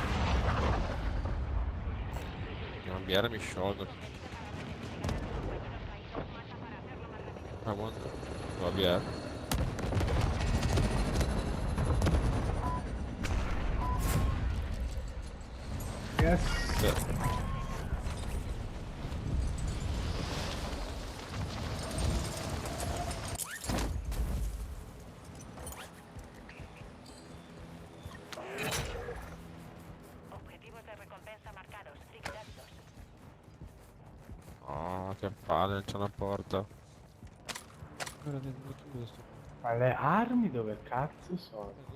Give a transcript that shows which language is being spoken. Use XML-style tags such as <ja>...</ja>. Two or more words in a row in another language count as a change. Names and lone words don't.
<it>La BR mi sciolgo. Ah, buono. La BR.</it> <en>Yes.</en> <it>Sì.</it> <es>Objetivos de recompensa marcados. Liquidados.</es> <it>Oh, che palle, non c'è una porta. Guarda, vedi questo. Ma le armi dove cazzo sono?</it>